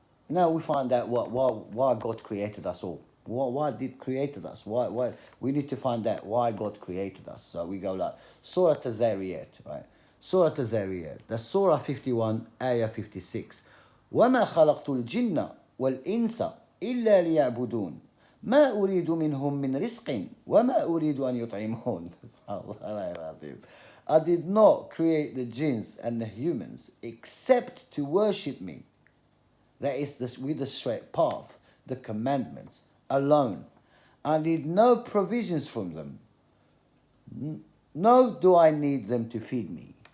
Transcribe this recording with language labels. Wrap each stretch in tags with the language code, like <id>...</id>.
<en>Now we find out why God created us all. Why did created us? Why we need to find out why God created us. So we go like Surah Al-Zariyat, right? Surah Al-Zariyat. That's Surah 51, Ayah 56.</en> <ar>وَمَا خَلَقْتُ الْجِنَّ وَالْإِنسَ إِلَّا لِيَعْبُدُونَ ما أريد منهم من رزق وما أريد أن يطعمون.</ar> <en>I did not create the jinns and the humans except to worship me. That is with the straight path, the commandments alone. I need no provisions from them. No, do I need them to feed me.</en>